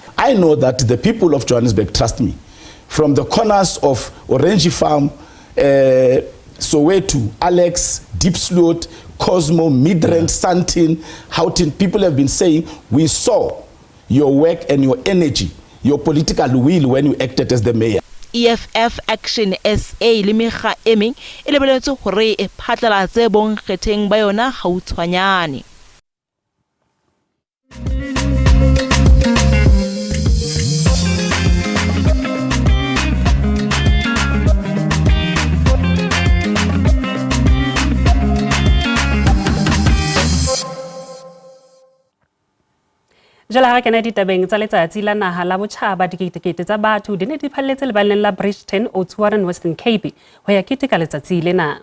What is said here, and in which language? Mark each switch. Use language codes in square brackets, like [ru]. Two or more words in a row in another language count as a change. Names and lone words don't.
[en] I know that the people of Johannesburg trust me. From the corners of Orange Farm, Soweto, Alex, Deep Slot, Cosmo, Midrand, Sandton, Houghton, people have been saying, we saw your work and your energy, your political will when you acted as the mayor. [st] EFF Action SA le mekga e meng e lebeletswe hore e phatlalatse bonkgetheng ba yona gautshwanyane. Jala ha kena ditabeng tsa letsatsi la naha la botjhaba diketekete tsa batho di ne di phalletse lebaleng la Bridgeton Oudtshoorn Western Cape ho ya keteka letsatsi lena.